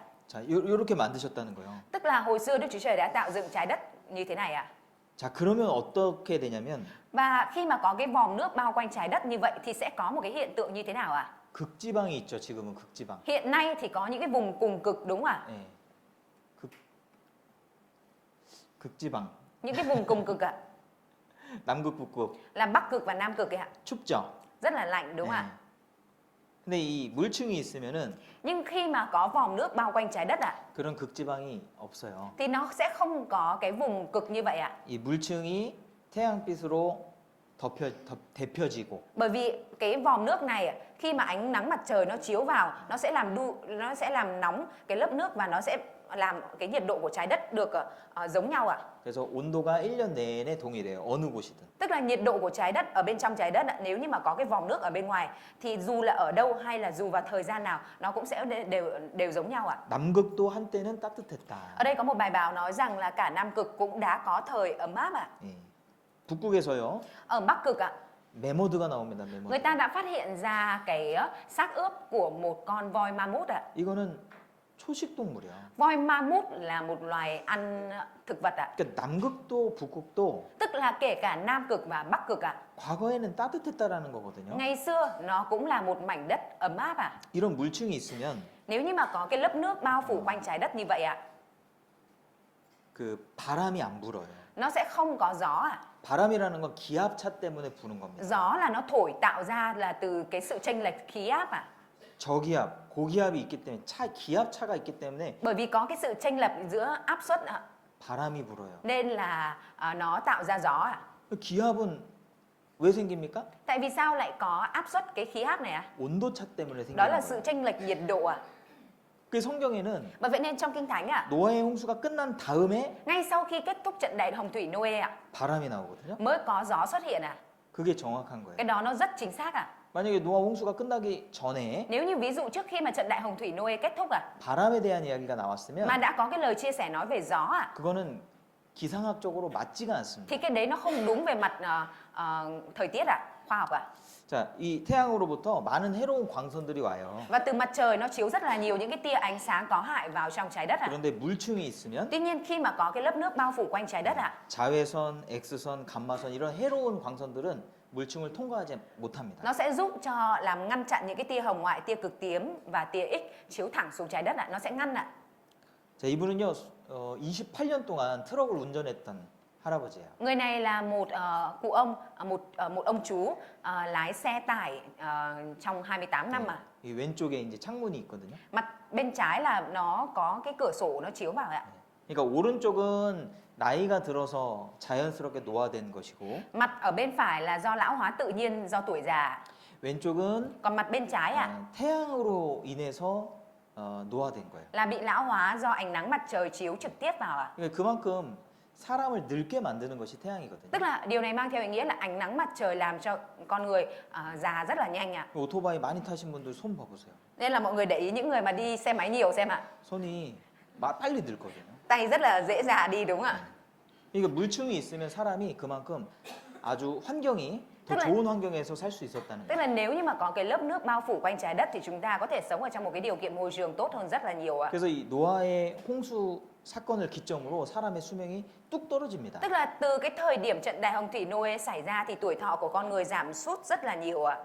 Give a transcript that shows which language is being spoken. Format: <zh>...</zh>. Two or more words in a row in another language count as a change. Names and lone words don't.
<ko>자, 요렇게 만드셨다는 거예요.</ko> <vi>Tức là hồi xưa Đức Chúa Trời đã tạo dựng trái đất như thế này ạ.</vi> <ko>자, 그러면 어떻게 되냐면</ko> <vi>Và khi mà có cái vòm nước bao quanh trái đất như vậy thì sẽ có một cái hiện tượng như thế nào ạ?</vi> <ko>극지방이 있죠. 지금은 극지방.</ko> <vi>Hiện nay thì có những cái vùng cùng cực đúng không ạ?</vi> <ko>예. 극지방.</ko> <vi>Những cái vùng cùng cực ạ.</vi> <ko>남극 북극.</ko> <vi>Là Bắc cực và Nam cực ạ.</vi> <ko>춥죠.</ko> <vi>Rất là lạnh đúng không</vi> <ko>예.</ko> <vi>ạ?</vi> <ko>근데 이 물층이 있으면은</ko> <vi>Nhưng khi mà có vòm nước bao quanh trái đất ạ,</vi> <ko>그런 극지방이 없어요.</ko> <vi>thì nó sẽ không có cái vùng cực như vậy ạ.</vi> <ko>이 물층이 태양빛으로 데펴지고</ko> <vi>Bởi vì cái vòm nước này ạ, khi mà ánh nắng mặt trời nó chiếu vào, nó sẽ làm nóng cái lớp nước và nó sẽ làm cái nhiệt độ của trái đất được giống nhau ạ.</vi> <ko>그래서 온도가 1년 내내 동일해요. 어느 곳이든.</ko> <vi>Tức là nhiệt độ của trái đất ở bên trong trái đất ạ, nếu như mà có cái vòm nước ở bên ngoài thì dù là ở đâu hay là dù vào thời gian nào nó cũng sẽ đều giống nhau ạ.</vi> <ko>남극도 한때는 따뜻했다.</ko> <vi>Ở đây có một bài báo nói rằng là cả Nam cực cũng đã có thời ấm áp ạ.</vi> <ko>예. 북극에서요.</ko> <vi>Ở Bắc cực ạ,</vi> <ko>메모드가 나옵니다.</ko> <vi>Người</vi> <ko>메모드.</ko> <vi>ta đã phát hiện ra cái xác ướp của một con voi ma mút ạ.</vi> <ko>이거는 초식 동물이야.</ko> <vi>Voi ma mút là một loài ăn thực vật ạ.</vi> <ko>그러니까 남극도 북극도</ko> <vi>Tức là kể cả Nam Cực và Bắc Cực ạ.</vi> <ko>과거에는 따뜻했다라는 거거든요.</ko> <vi>Ngày xưa nó cũng là một mảnh đất ấm áp ạ.</vi> <ko>이런 물층이 있으면</ko> <vi>Nếu như mà có cái lớp nước bao phủ quanh trái đất như vậy ạ,</vi> <ko>그 바람이 안 불어요.</ko> <vi>nó sẽ không có gió ạ.</vi> <ko>바람이라는 건 기압차 때문에 부는 겁니다.</ko> <vi>Gió là nó thổi tạo ra là từ cái sự chênh lệch khí áp ạ.</vi> <ko>저기압, 고기압이 있기 때문에 기압차가 있기 때문에</ko> <vi>Bởi vì có cái sự chênh lệch giữa áp suất ạ,</vi> <ko>바람이 불어요.</ko> <vi>nên là nó tạo ra gió ạ.</vi> <ko>기압은 왜 생깁니까?</ko> <vi>Tại vì sao lại có áp suất cái khí áp này ạ?</vi> <ko>온도차 때문에</ko> <vi>Đó</vi> <ko>생기는</ko> <vi>là sự</vi> <ko>거예요.</ko> <vi>chênh lệch nhiệt độ ạ.</vi> <ko>그 성경에는</ko> <vi>Bởi vậy nên trong Kinh Thánh ạ,</vi> <ko>노아의 홍수가 끝난 다음에</ko> <vi>ngay sau khi kết thúc trận đại hồng thủy Noe ạ,</vi> <ko>바람이 나오거든요.</ko> <vi>mới có gió xuất hiện ạ.</vi> <ko>그게 정확한 거예요.</ko> <vi>Cái đó nó rất chính xác ạ.</vi> <ko>만약에 노아 홍수가 끝나기 전에</ko> <vi>Nếu như ví dụ trước khi mà trận đại hồng thủy Noe kết thúc ạ,</vi> <ko>바람에 대한 이야기가 나왔으면</ko> <vi>mà đã có cái lời chia sẻ nói về gió ạ,</vi> <ko>그거는 기상학적으로 맞지가 않습니다.</ko> <vi>thì cái đấy nó không đúng về mặt thời tiết ạ, khoa học ạ.</vi> <ko>자, 이 태양으로부터 많은 해로운 광선들이 와요.</ko> <vi>Và từ mặt trời nó chiếu rất là nhiều những cái tia ánh sáng có hại vào trong trái đất ạ.</vi> <ko>그런데 물층이 있으면</ko> <vi>Tuy nhiên khi mà có cái lớp nước bao phủ quanh trái đất ạ,</vi> <ko>자외선, X선, 감마선 이런 해로운 광선들은 물층을 통과하지 못합니다.</ko> <vi>nó sẽ giúp cho làm ngăn chặn những cái tia hồng ngoại, tia cực tím và tia X chiếu thẳng xuống trái đất ạ, nó sẽ ngăn ạ.</vi> <ko>자, 이분은요, 28년 동안 트럭을 운전했던 할아버지예요.</ko> <vi>Người này là một cụ ông, một ông chú lái xe tải trong 28 năm mà.</vi> <ko>이 왼쪽에 이제 창문이 있거든요.</ko> <vi>Mặt bên trái là nó có cái cửa sổ nó chiếu vào ạ.</vi> <ko>그러니까 오른쪽은 나이가 들어서 자연스럽게 노화된 것이고</ko> <vi>Mặt ở bên phải là do lão hóa tự nhiên do tuổi già.</vi> <ko>왼쪽은</ko> <vi>Còn mặt bên trái ạ</vi> <ko>태양으로 인해서 노화된 거예요.</ko> <vi>là bị lão hóa do ánh nắng mặt trời chiếu trực tiếp vào ạ.</vi> <ko>그러니까 그만큼 사람을 늙게 만드는 것이 태양이거든요.</ko> <vi>Tức là điều này mang theo ý nghĩa là ánh nắng mặt trời làm cho con người già rất là nhanh ạ.</vi> <ko>오토바이 많이 타신 분들 손 봐보세요.</ko> <vi>Nên là mọi người để ý những người mà đi xe máy nhiều xem ạ.</vi> <ko>손이 빨리 늙거든요.</ko> <vi>Tay rất là dễ già đi đúng không ạ?</vi> <ko>그러니까 물층이 있으면 사람이 그만큼 아주 환경이 더</ko> <vi>tức là-</vi> <ko>좋은 환경에서 살 수 있었다는</ko> <vi>Tức</vi> <ko>거예요.</ko> <vi>là nếu như mà có cái lớp nước bao phủ quanh trái đất thì chúng ta có thể sống ở trong một cái điều kiện môi trường tốt hơn rất là nhiều ạ.</vi> <ko>그래서 이 노아의 홍수 사건을 기점으로 사람의 수명이 뚝 떨어집니다.</ko> <vi>Tức là từ cái thời điểm trận đại hồng thủy Noe xảy ra thì tuổi thọ của con người giảm sút rất là nhiều ạ.</vi>